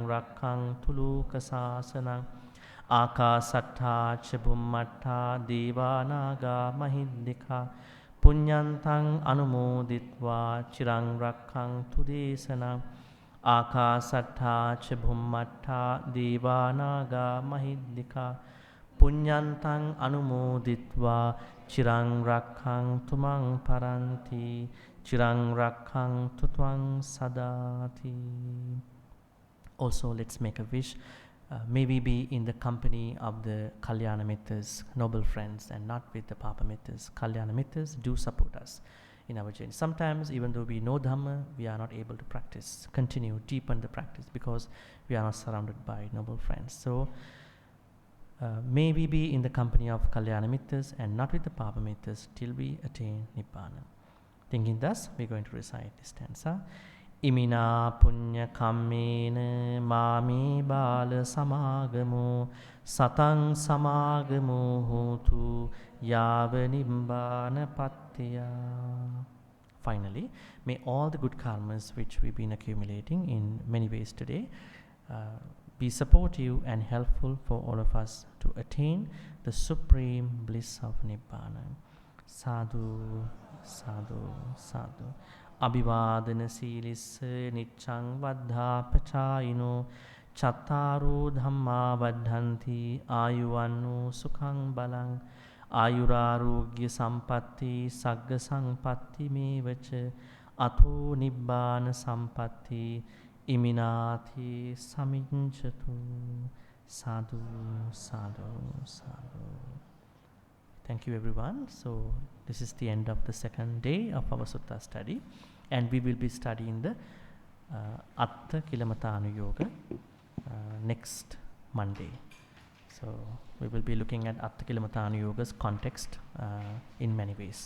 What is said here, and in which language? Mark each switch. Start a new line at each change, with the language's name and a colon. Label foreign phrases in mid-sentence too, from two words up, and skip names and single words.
Pali: rakkhaṃtu lokasasanam Akasattha ca bhummatta devanaga mahiddika punyantang anumoditva chirang rakkhaṃtu desanam Akasattha ca bhummatta devanaga mahiddika punyantang anumoditva chirang rakkhaṃtu maṃ paranti chirang rakkhaṃtu tvaṃ sadati.
English: Also, let's make a wish. May we be in the company of the
Pali: Kalyana Mittas,
English: noble friends, and not with the
Pali: Papa Mittas. Kalyana Mittas
English: do support us in our journey. Sometimes, even though we know Dhamma, we are not able to practice, continue, deepen the practice because we are not surrounded by noble friends. So, may we be in the company of
Pali: Kalyana Mittas
English: and not with the
Pali: Papa Mittas
English: till we attain Nibbana. Thinking thus, we are going to recite this stanza.
Pali: Imina punya kammena mami bala samagamo satang samagamo hotu yava nibbana pattiya.
English: Finally, may all the good karmas which we've been accumulating in many ways today be supportive and helpful for all of us to attain the supreme bliss of Nibbana.
Pali: Sadhu, sadhu, sadhu. Abhivadana silissa niccang vaddhapachayino chattaru dhamma vaddhanti ayuvannu sukhang balang ayurarogya sampatti sagga sampatti mevacha ato nibbana sampatti iminati saminchatu. Sadhu, sadhu, sadhu.
English: Thank you everyone. So this is the end of the second day of our sutta study, and we will be studying the Kāmasukhallikānuyoga next Monday. So we will be looking at Kāmasukhallikānuyoga's context in many ways.